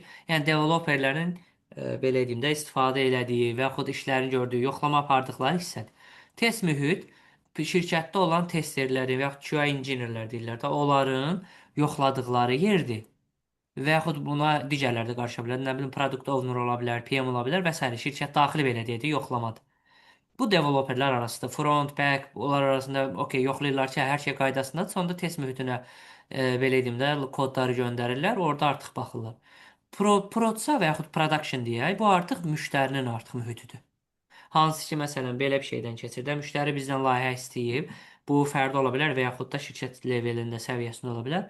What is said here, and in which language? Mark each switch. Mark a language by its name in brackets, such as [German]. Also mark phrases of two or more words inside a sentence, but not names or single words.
[Azerbaijani] Yəni developerlərin belə deyim də istifadə elədiyi və yaxud işlərini gördüyü, yoxlama apardıqları hissədir. Test mühit şirkətdə olan testerləri və yaxud [English] QA engineerlər [Azerbaijani] deyirlər də, onların yoxladıqları yerdir. Və yaxud buna digərləri də qarışa bilər. Nə bilim, [English] product owner [Azerbaijani] ola bilər, PM ola bilər və s. Şirkət daxili belə deyək də yoxlamadır. Bu developerlər arasında [English] front, back, [Azerbaijani] onlar arasında okey yoxlayırlar ki, hər şey qaydasındadır. Sonda test mühitinə belə deyim də kodları göndərirlər, orada artıq baxırlar. Prodsa və yaxud production deyək, bu artıq müştərinin artıq mühitidir. Hansı ki, məsələn, belə bir şeydən keçir də, müştəri bizdən layihə istəyib, bu fərdi ola bilər və yaxud da şirkət levelində, səviyyəsində ola bilər.